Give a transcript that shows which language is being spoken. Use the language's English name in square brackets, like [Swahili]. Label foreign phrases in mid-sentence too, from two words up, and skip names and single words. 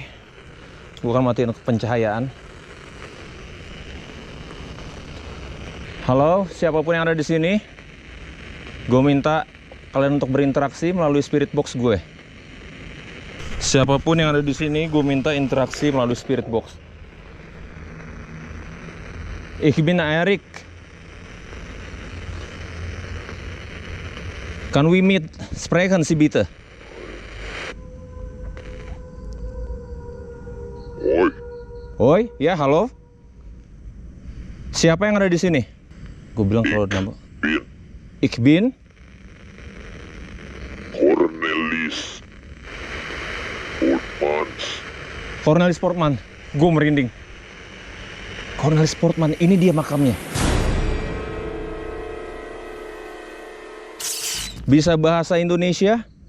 [Indonesian] Gue akan matiin pencahayaan. Halo, siapapun yang ada di sini, gue minta kalian untuk berinteraksi melalui [English] spirit box [Indonesian] gue. Siapapun yang ada di sini, gue minta interaksi melalui [English] spirit box. [German] Ich bin Erik. [English] Kan we meet? [German] Sprechen Sie bitte. Hoi, [Indonesian] Oi, ya halo. Siapa yang ada di sini? Gue bilang kalau nama. [German] bin Ich bin. Cornelis Portmans. [Indonesian] Cornelis Portman. Gue merinding. Cornelis Portman, ini dia makamnya. Bisa bahasa Indonesia?